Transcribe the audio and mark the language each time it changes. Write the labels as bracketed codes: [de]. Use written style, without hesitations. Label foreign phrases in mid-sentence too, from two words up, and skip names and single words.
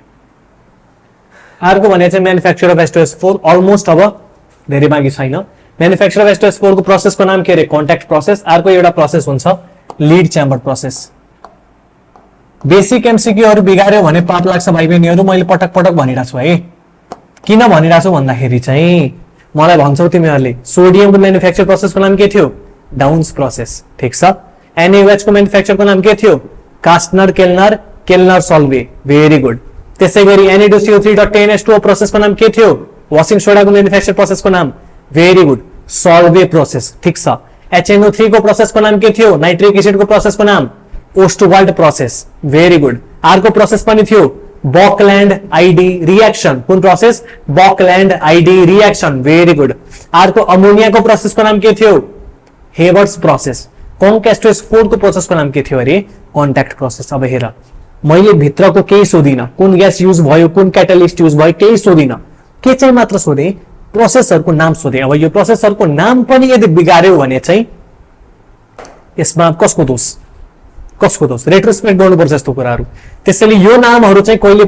[ne] अर्को भने चाहिँ [en] manufacture of H2S4 [ne] अलमोस्ट अब धेरै बाँकी छैन [en] manufacture of H2S4 [ne] को प्रोसेसको नाम के रे [en] contact process [ne] अर्को एउटा प्रोसेस हुन्छ [en] lead chamber process [ne] बेसिक एमसीक्यूहरु बिगार्यो भने पाप लाग्छ भाइ बहिनीहरु मैले पटक पटक भनिरा छु है किन भनिरा छु भन्दाखेरि चाहिँ मलाई भन्छौ तिमीहरुले सोडियमको म्यानुफ्याक्चर प्रोसेसको नाम के थियो डाउन्स प्रोसेस ठीक छ NaOH को मैन्युफैक्चर को नाम के थियो कास्टनर केल्नर केल्नर सल्वे [en] very good [ne] त्यसै गरी Na2CO3.10H2O प्रोसेस को नाम के थियो [en] washing soda [ne] को [en] manufacture process [ne] को नाम [en] very good [ne] सल्वे प्रोसेस ठीक छ HNO3 को प्रोसेस को नाम के थियो [en] nitric acid [ne] को प्रोसेस को नाम ओस्टवाल्ड प्रोसेस [en] very good [ne] अर्को प्रोसेस पनि थियो बकल्यान्ड आईडी रिएक्शन कुन प्रोसेस बकल्यान्ड आईडी रिएक्शन [en] very good [ne] अर्को अमोनिया को प्रोसेस को नाम के थियो हेवर्ट्स प्रोसेस कन्क्यास्टोस 4 को प्रोसेस को नाम के थियो अरे [en] contact process [ne] अब हेर मैले भित्रको केही सोधिन कुन ग्यास युज भयो कुन क्याटालिस्ट युज भयो केही सोधिन के चाहिँ मात्र सोधे प्रोसेसहरुको नाम सोधे अब यो प्रोसेसहरुको नाम पनि यदि बिगार्यो भने चाहिँ यसमा कसको दोष रेट्रोस्पेक्ट गर्नुपर्छ यस्तो कुराहरु त्यसैले यो नामहरु चाहिँ कहिले